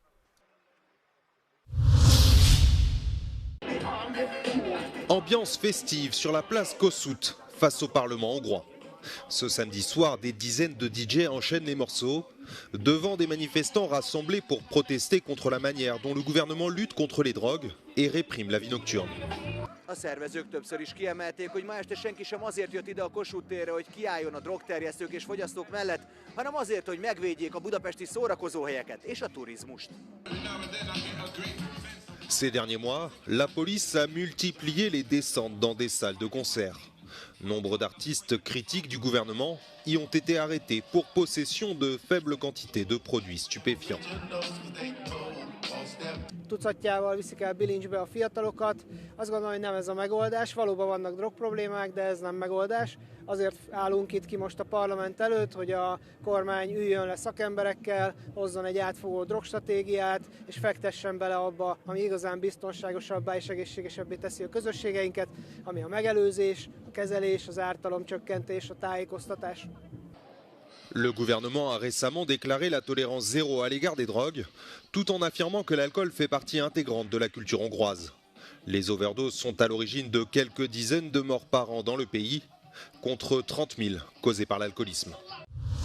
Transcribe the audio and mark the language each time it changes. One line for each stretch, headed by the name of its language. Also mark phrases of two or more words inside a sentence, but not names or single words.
French: Ambiance festive sur la place Kossuth, face au Parlement hongrois. Ce samedi soir, des dizaines de DJ enchaînent les morceaux, devant des manifestants rassemblés pour protester contre la manière dont le gouvernement lutte contre les drogues et réprime la vie nocturne.
Hungarian: A szervezők többször is kiemelték, hogy ma este senki sem azért jött ide a Kossuth térre, hogy kiálljon a drogterjesztők és fogyasztók mellett, hanem azért, hogy megvédjék a budapesti szórakozóhelyeket és a turizmust.
French: Ces derniers mois, la police a multiplié les descentes dans des salles de concert. Nombre d'artistes critiques du gouvernement y ont été arrêtés pour possession de faibles quantités de produits stupéfiants.
Hungarian: Tucatjával viszik el bilincsbe a fiatalokat. Azt gondolom, hogy nem ez a megoldás. Valóban vannak drogproblémák, de ez nem megoldás. Azért állunk itt ki most a parlament előtt, hogy a kormány üljön le szakemberekkel, hozzon egy átfogó drogstratégiát, és fektessen bele abba, ami igazán biztonságosabbá és egészségesebbé teszi a közösségeinket, ami a megelőzés, a kezelés, az ártalomcsökkentés, a tájékoztatás.
French: Le gouvernement a récemment déclaré la tolérance zéro à l'égard des drogues, tout en affirmant que l'alcool fait partie intégrante de la culture hongroise. Les overdoses sont à l'origine de quelques dizaines de morts par an dans le pays, contre 30 000 causées par l'alcoolisme.